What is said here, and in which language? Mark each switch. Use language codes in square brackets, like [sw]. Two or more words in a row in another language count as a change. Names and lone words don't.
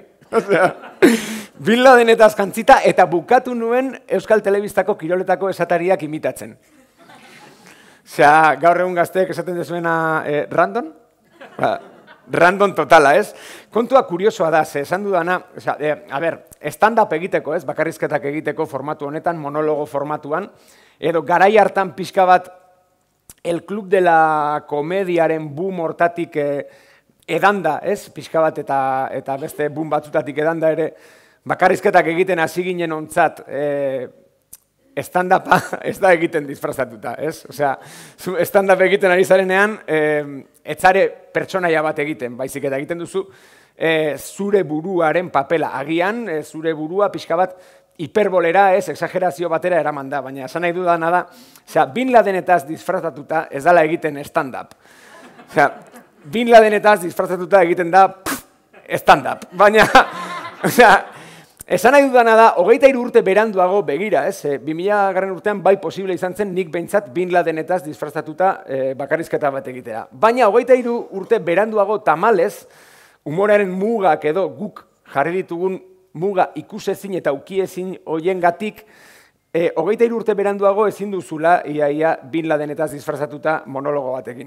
[eu] Bin Ladenetaz jantzita eta bukatu nuen Euskal Telebistako kiroletako esatariak imitatzen. Osea, gaur egun gazteek esaten dezuena random? Random totala, ez? Kontua kuriosoa da, ze esan dudana, stand-up egiteko, ez? Bakarrizketak egiteko formatu honetan, monologo formatuan, edo garai hartan pixka bat El Club de la Komediaren boom hortatik edanda, ez? Pixka bat eta beste boom batzutatik edanda ere, bakarrizketak egiten hasi ginen ontzat, stand-upa ez da egiten disfrazatuta, ez? Osea, stand-up egiten ari zarenean, etzare pertsonaia bat egiten, baizik eta egiten duzu, zure buruaren papela. Agian, zure burua pixka bat hiperbolera, ez, exagerazio batera eraman da, baina esan nahi dudana da, osea, Bin Ladenetaz disfrazatuta ez dala egiten stand-up. Osea, Bin Ladenetaz disfrazatuta egiten da stand-up, baina, osea, esan nahi dudana da, 23 urte beranduago begira, ez? 2000 urtean bai posible izan zen nik behintzat Bin Ladenetaz disfrazatuta bakarrizketa bat egitera. Baina 23 urte beranduago tamalez, humorearen mugak edo guk jarri ditugun muga ikusezin eta ukiezin hoiengatik, 23 urte beranduago ezin duzula iaia Bin Ladenetaz disfrazatuta monologo batekin.